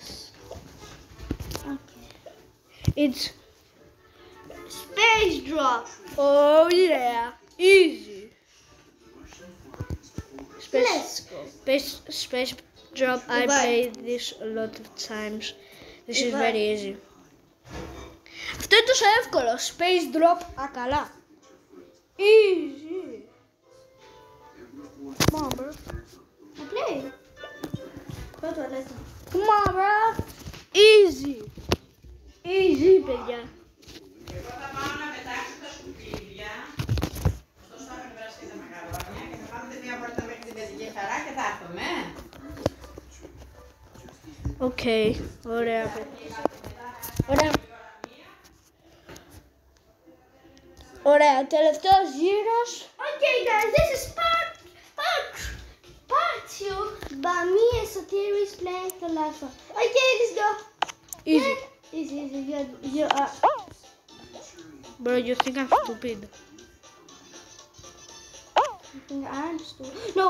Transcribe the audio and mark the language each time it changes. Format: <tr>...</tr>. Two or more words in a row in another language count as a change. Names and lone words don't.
<en>Okay. It's Space drop. oh yeah, easy. Let's go. Space drop. I Goodbye. played this a lot of times. This is Goodbye. very easy.</en> <el>Αυτό είναι τόσο εύκολο.</el> <en>Space drop.</en> <el>Α, καλά.</el> <en>Easy. Come on, bro. I play. Go to let's go. Come on, bro. Easy. Easy,</en> <el>παιδιά. Εγώ θα πάω να πετάξω τα σκουπίδια. Ωστόσο θα με περάσει και τα μακαρόνια και θα πάμε μια βόλτα μέχρι την παιδική χαρά και θα έρθουμε. Οκ. Ωραία, παιδιά. Ωραία. Ωραία, τελευταίος γύρος.</el> <en>Okay, guys, this is part 2. But me and Sotiris playing the last one. Okay, let's go. Easy. Easy. You are. Bro, you think I'm stupid? I think I'm stupid. No.</en>